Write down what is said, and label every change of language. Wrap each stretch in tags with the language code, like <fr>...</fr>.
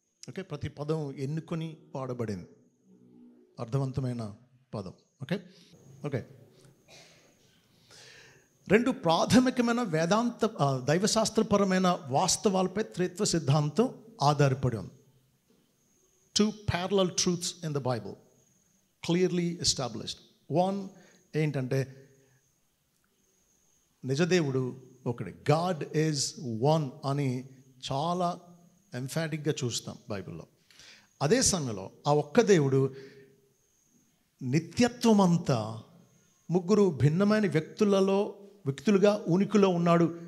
<te>Okay, ప్రతి పదం ఎన్నుకొని వాడబడింది, అర్థవంతమైన పదం. ఓకే ఓకే రెండు ప్రాథమికమైన వేదాంత దైవశాస్త్రపరమైన వాస్తవాలపై త్రిత్వ సిద్ధాంతం ఆధారపడి ఉంది.</te> <en>2 parallel truths in the Bible clearly established.</en> <te>One ఏంటంటే నిజదేవుడు ఒకడే,</te> <en>God is one</en> <te>అని చాలా ఎంఫాటిక్గా చూస్తాం బైబిల్లో. అదే సమయంలో ఆ ఒక్క దేవుడు నిత్యత్వం అంతా ముగ్గురు భిన్నమైన వ్యక్తులుగా ఉనికిలో ఉన్నాడు.</te>